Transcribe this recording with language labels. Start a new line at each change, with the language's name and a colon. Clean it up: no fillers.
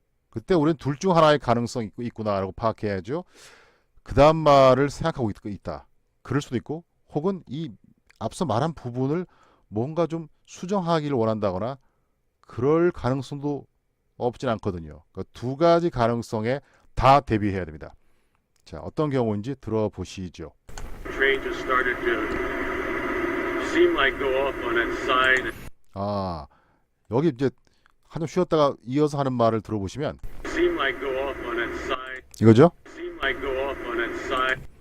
Korean: 그때 우리는 둘 중 하나의 가능성이 있구나라고 파악해야죠. 그 다음 말을 생각하고 있다. 그럴 수도 있고 혹은 이 앞서 말한 부분을 뭔가 좀 수정하기를 원한다거나 그럴 가능성도 없진 않거든요. 그러니까 두 가지 가능성에 다 대비해야 됩니다. 자, 어떤 경우인지 들어보시죠.
English: Train just started to seem like go off on its side.
Korean: 여기 이제 한참 쉬었다가 이어서 하는 말을 들어보시면
English: Seem like go off on its side.
Korean: 이거죠?
English: Seem like go off on its side.